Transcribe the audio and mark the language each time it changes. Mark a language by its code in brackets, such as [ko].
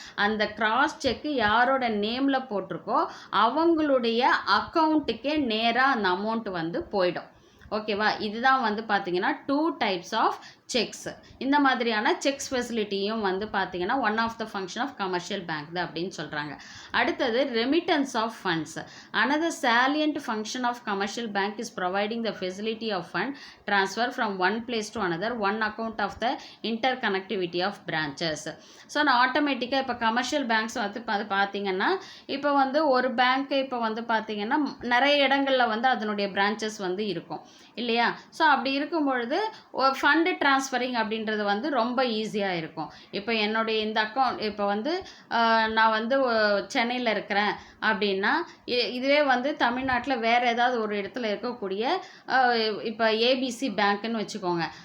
[ta] அந்த கிராஸ் செக்கு யாரோட நேமில் போட்டிருக்கோ அவங்களுடைய அக்கௌண்ட்டுக்கே நேராக அந்த அமௌண்ட் வந்து போயிடும். ஓகேவா? இதுதான் வந்து பார்த்தீங்கன்னா [en] 2 types of cheques. [ta] இந்த மாதிரியான செக்ஸ் ஃபெசிலிட்டியும் வந்து பார்த்தீங்கன்னா [en] one of the function of commercial bank [ta] தான் அப்படின்னு சொல்கிறாங்க. [en] அடுத்தது remittance of funds. Another salient function of commercial bank is providing the facility of fund transfer from one place to another, one account of the interconnectivity of branches. [ta] So நான் ஆட்டோமேட்டிக்காக இப்போ commercial banks வந்து பார்த்தீங்கன்னா இப்போ வந்து ஒரு பேங்க்கு இப்போ வந்து பார்த்தீங்கன்னா நிறைய இடங்களில் வந்து அதனுடைய பிரான்ச்சஸ் வந்து இருக்கும். இல்லையா? ஸோ அப்படி இருக்கும் பொழுது ஃபண்டு ட்ரான்ஸ்ஃபரிங் அப்படின்றது வந்து ரொம்ப ஈஸியாக இருக்கும். இப்போ என்னுடைய இந்த அக்கௌண்ட் இப்போ வந்து நான் வந்து சென்னையில் இருக்கிறேன் அப்படின்னா, இதுவே வந்து தமிழ்நாட்டில் வேறு ஏதாவது ஒரு இடத்துல இருக்கக்கூடிய இப்போ ஏபிசி பேங்க்குன்னு வச்சுக்கோங்க.